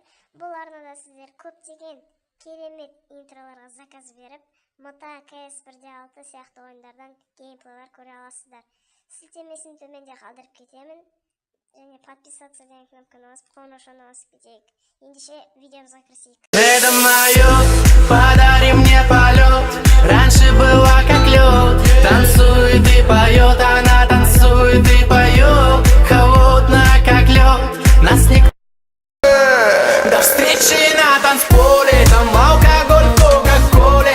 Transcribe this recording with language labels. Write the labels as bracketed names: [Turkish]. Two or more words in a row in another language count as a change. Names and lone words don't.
[Kazakh] Бұл арнада сіздер көптеген керемет интроларға заказ беріп, Мота CS1D6 сияқты ойындардан геймплейлер көре аласыздар. Сілтемесін төменде қалдырып кетемін. Және подписаться деген кнопканы басып, қоңыраушаны басып кетейік. Ендеше видеомызға кірісейік. [Russian] Это моё, подари мне полет. Раньше была как лед. Танцует и поет, она танцует и поет. Холодная как лед, нас никто. До встречи на танцполе, там алкоголь, кока-коле.